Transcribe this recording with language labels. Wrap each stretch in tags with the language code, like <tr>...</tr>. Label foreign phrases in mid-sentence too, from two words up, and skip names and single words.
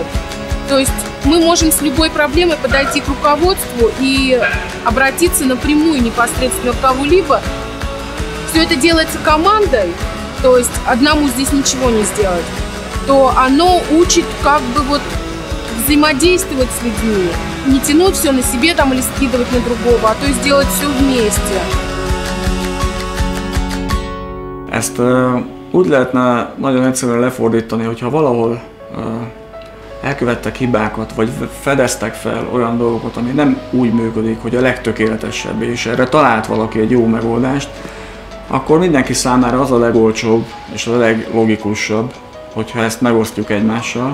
<ru>То есть мы можем с любой проблемой подойти к руководству и обратиться напрямую непосредственно к кого-либо. Все это делается командой, то есть одному здесь ничего не сделать. То оно учит взаимодействовать с людьми. Не тянуть все на себе или скидывать на другого, а то есть делать все вместе.</ru> <hu>Ezt úgy lehetne nagyon egyszerűen lefordítani, hogyha valahol elkövettek hibákat, vagy fedeztek fel olyan dolgokat, ami nem úgy működik, hogy a legtökéletesebb, és erre talált valaki egy jó megoldást, akkor mindenki számára az a legolcsóbb és a leglogikusabb, hogyha ezt megosztjuk egymással.</hu>